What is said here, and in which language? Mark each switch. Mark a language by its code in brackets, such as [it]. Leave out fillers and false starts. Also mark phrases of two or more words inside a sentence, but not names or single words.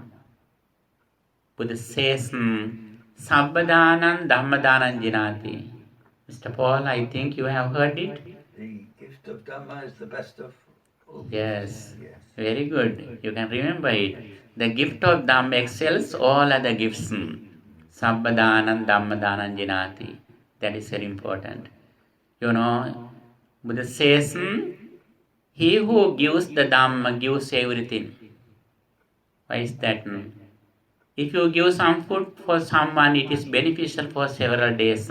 [pi] Buddha says, Sabbadānaṁ Dhammādānaṁ jināti. [en] Mr. Paul, I think you have heard it. The gift of Dhamma is the best of all. Yes, very good. You can remember it. The gift of Dhamma excels all other gifts. [pi] Sabbadānaṁ Dhammādānaṁ jināti. [en] That is very important. You know, Buddha says, he who gives the Dhamma gives everything. Why is that? If you give some food for someone, it is beneficial for several days.